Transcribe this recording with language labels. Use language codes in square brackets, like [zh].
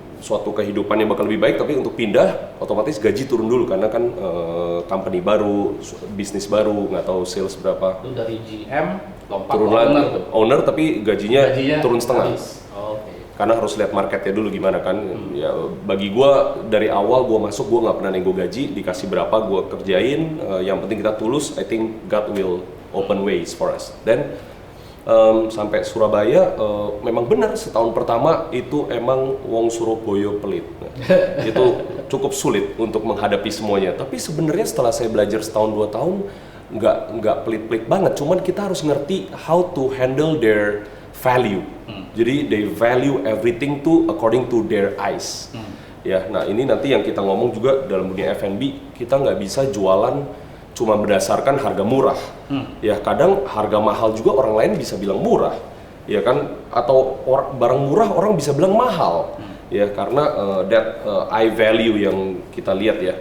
[id] Suatu kehidupan yang bakal lebih baik, tapi untuk pindah otomatis gaji turun dulu karena kan company baru, bisnis baru, nggak tahu sales berapa. Itu dari GM lompat turun lagi, owner tapi gajinya turun setengah. Karena harus lihat marketnya dulu gimana kan. Ya bagi gua dari awal gua masuk gua nggak pernah nego gaji, dikasih berapa gua kerjain. Yang penting kita tulus. [en] I think God will open ways for us. [id] Dan sampai Surabaya memang benar setahun pertama itu emang wong Surabaya pelit. Itu cukup sulit untuk menghadapi semuanya. Tapi sebenarnya setelah saya belajar setahun 2 tahun nggak pelit-pelit banget. Cuman kita harus ngerti [en] how to handle their value. [id] Jadi [en] they value everything to according to their eyes. [id] Ya, nah ini nanti yang kita ngomong juga dalam dunia F&B, kita nggak bisa jualan cuma berdasarkan harga murah. Ya kadang harga mahal juga orang lain bisa bilang murah, ya kan? Atau barang murah orang bisa bilang mahal, ya karena [en] that eye value [id] yang kita lihat ya.